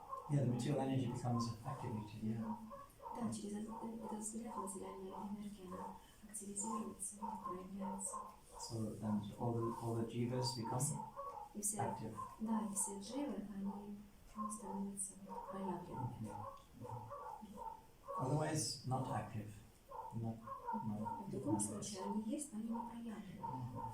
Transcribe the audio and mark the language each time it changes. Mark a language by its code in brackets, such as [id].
[en] Yeah, the material energy becomes activated, yeah. [ru] Да, через этот взгляд материальная энергия, она активизируется, проявляется. [en] So then all the jivas become [ru] И все, [en] active. [ru] да, и все дживы, они становятся проявленными. [en] Otherwise, not active. Not [ru] В другом случае они есть, но они не проявлены.